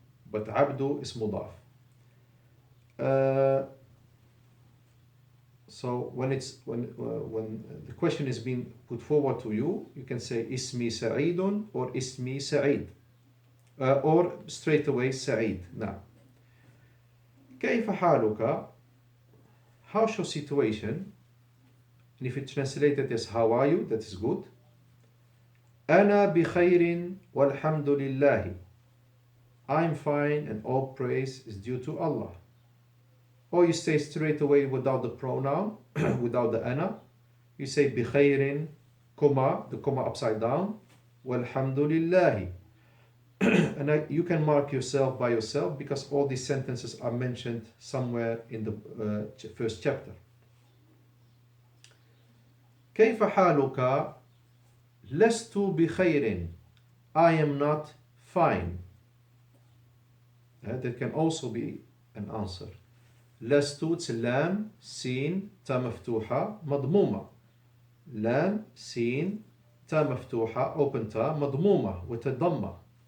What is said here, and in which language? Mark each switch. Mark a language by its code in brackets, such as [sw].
[en] But Abdu is mudaf. So when the question is being put forward to you, you can say Ismi Sa'idun or Ismi Sa'id. Or straight away Sa'id. [ar] Now, كيف حالك? [en] How's your situation? And if it's translated as how are you, that is good. [ar] أنا بخير والحمد لله. [en] I'm fine and all praise is due to Allah. Or you say straight away without the pronoun, without the ana. You say بخير, comma, the comma upside down, [ar] والحمد لله. [en] And you can mark yourself by yourself because all these sentences are mentioned somewhere in the first chapter. [ar] كيف حالك? لست بخير. [en] I am not fine. That can also be an answer. [ar] لست, it's لام, سين, تا مفتوحة, مضمومة. لام, سين, تا مفتوحة, open تا, مضمومة, with a ضمة.